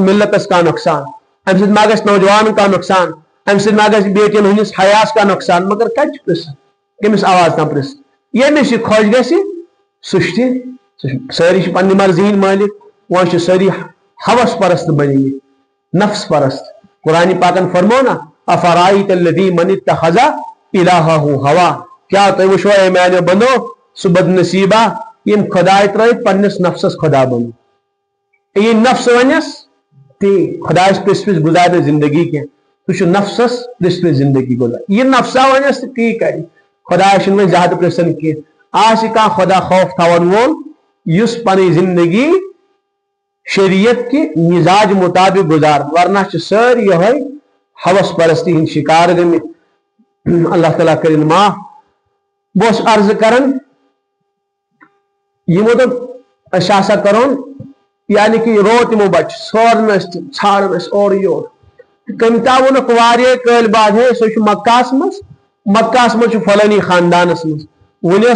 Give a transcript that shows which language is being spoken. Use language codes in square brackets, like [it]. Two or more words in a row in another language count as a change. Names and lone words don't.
[ks] ملتس کانٛہہ نۄقصان امہِ سۭتۍ ما گژھِ نوجوانن کانٛہہ نۄقصان امہِ سۭتۍ ما گژھِ بیٹین ہٕنٛدِس حیاہس کانٛہہ نۄقصان مگر کتہِ چھُ پرژھان کٔمِس آواز تام پرژھان ییٚمِس یہِ خۄش گژھِ سُہ چھُ تہِ سٲری چھِ پننہِ مرضی ہٕنٛدۍ مٲلِک وۄنۍ چھِ سٲری ہوس پرست بنیمٕتۍ نفس پرست قرآن پاکن فرمو نا [ar] افرایت الذی من اتخذ الہہ ہوا [ks] کیا تُہۍ وٕچھوا اے میانیو بندو سُہ بد نصیبہ یم خداے ترٲیِتھ پننس نفسس خدا بنو یہ نفس ونس تی خدایس پرژھ پرژھ گزارِ زندگی کینٛہہ سُہ چھُ نفسس پرژھ پرژھ زندگی گزار یہ نفسا ونس تہٕ تی کرِ خدایس چھُنہٕ وۄنۍ زیادٕ پرژھان کینٛہہ آسہِ کانٛہہ خدا خوف تھاون وول یُس پنٕنۍ زندگی شریعت کہ مزاج مطابق گزار ورنہ چھِ سٲری یہوے ہوس پرستی ہٕنٛدۍ شکار گٔمٕتۍ اللہ تعالیٰ کٔرِنۍ معاف بہٕ اوسُس عرض کران یِمو دوٚپ أسۍ ہسا کرون یعنی کہ روت یِمو بچہِ سورن أسۍ تِم ژھانڈان ٲسۍ اورٕ یور کٔمۍ تام ووٚنُکھ واریاہ کٲلۍ بعد ہے سُہ چھُ مکہس منٛز چھُ فلٲنی خاندانس منٛز وُنہِ ٲس